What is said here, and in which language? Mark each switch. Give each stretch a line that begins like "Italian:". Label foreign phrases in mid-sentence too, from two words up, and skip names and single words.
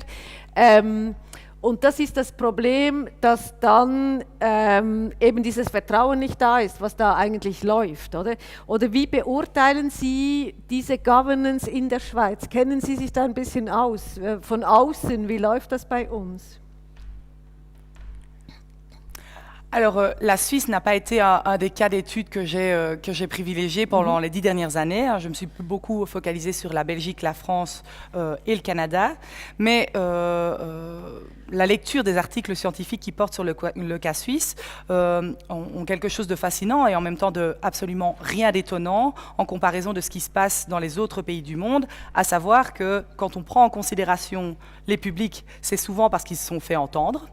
German: Und das ist das Problem, dass dann eben dieses Vertrauen nicht da ist, was da eigentlich läuft, oder? Oder wie beurteilen Sie diese Governance in der Schweiz? Kennen Sie sich da ein bisschen aus? Von außen, wie läuft das bei uns?
French: Alors, la Suisse n'a pas été un des cas d'études que j'ai privilégié pendant les 10 dernières années. Je me suis beaucoup focalisée sur la Belgique, la France et le Canada. Mais la lecture des articles scientifiques qui portent sur le cas suisse ont quelque chose de fascinant et en même temps de absolument rien d'étonnant en comparaison de ce qui se passe dans les autres pays du monde, à savoir que quand on prend en considération les publics, c'est souvent parce qu'ils se sont fait entendre.